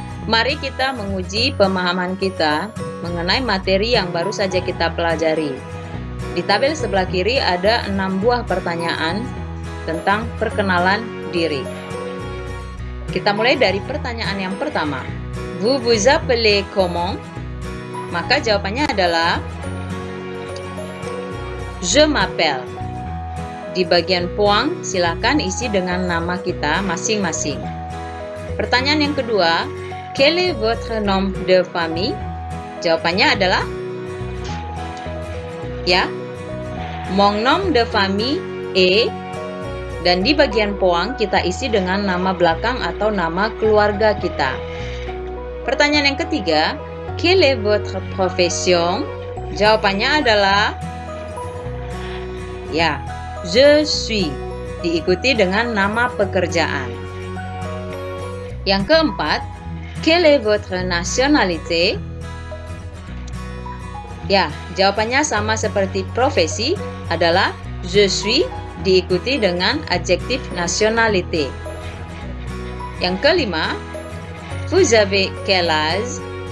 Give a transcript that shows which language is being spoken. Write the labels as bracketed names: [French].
[Indonesian] Mari kita menguji pemahaman kita mengenai materi yang baru saja kita pelajari. Di tabel sebelah kiri ada 6 buah pertanyaan tentang perkenalan diri. Kita mulai dari pertanyaan yang pertama. [French] Vous vous appelez comment? [Indonesian] Maka jawabannya adalah [French] Je m'appelle. [Indonesian] Di bagian poang, silakan isi dengan nama kita masing-masing. Pertanyaan yang kedua, [French] quel est votre nom de famille? [Indonesian] Jawabannya adalah ya, [French] mon nom de famille est, [Indonesian] dan di bagian poang kita isi dengan nama belakang atau nama keluarga kita. Pertanyaan yang ketiga, [French] quelle est votre profession? [Indonesian] Jawabannya adalah ya, [French] je suis, [Indonesian] diikuti dengan nama pekerjaan. Yang keempat, [French] quelle est votre nationalité? [Indonesian] Ya, jawabannya sama seperti profesi, adalah [French] je suis, [Indonesian] diikuti dengan adjektif nationalité. Yang kelima, [French] vous avez quel âge?